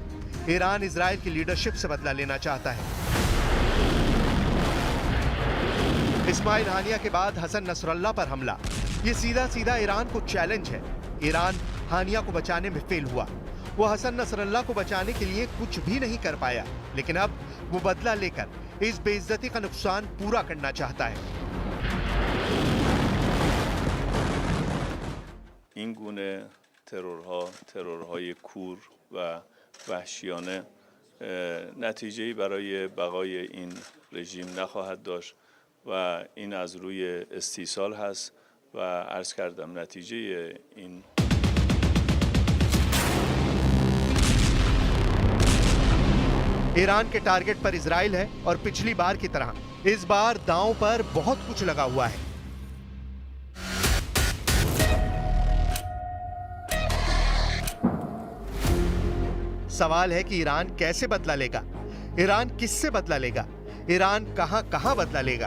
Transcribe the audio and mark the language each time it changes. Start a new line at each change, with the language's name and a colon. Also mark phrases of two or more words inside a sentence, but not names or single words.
Hindi: ईरान इजराइल की लीडरशिप से बदला लेना चाहता है। इस्माइल हानिया के बाद हसन नसरल्ला पर हमला, ये सीधा सीधा ईरान को चैलेंज है। ईरान हानिया को बचाने में फेल हुआ। वो हसन नसरल्ला को बचाने के लिए कुछ भी नहीं कर पाया, लेकिन अब वो बदला लेकर इस बेइज्जती का नुकसान पूरा करना चाहता है।
Persian: این گونه ترورهای کور و وحشیانه نتیجه‌ای برای بقای این رژیم نخواهد داشت و این از روی استیصال هست و عرض کردم نتیجه این
Hindi: ईरान के टारगेट पर इजराइल है और पिछली बार की तरह इस बार दांव पर बहुत कुछ लगा हुआ है। सवाल है कि ईरान कैसे बदला लेगा, ईरान किससे बदला लेगा, ईरान कहां बदला लेगा।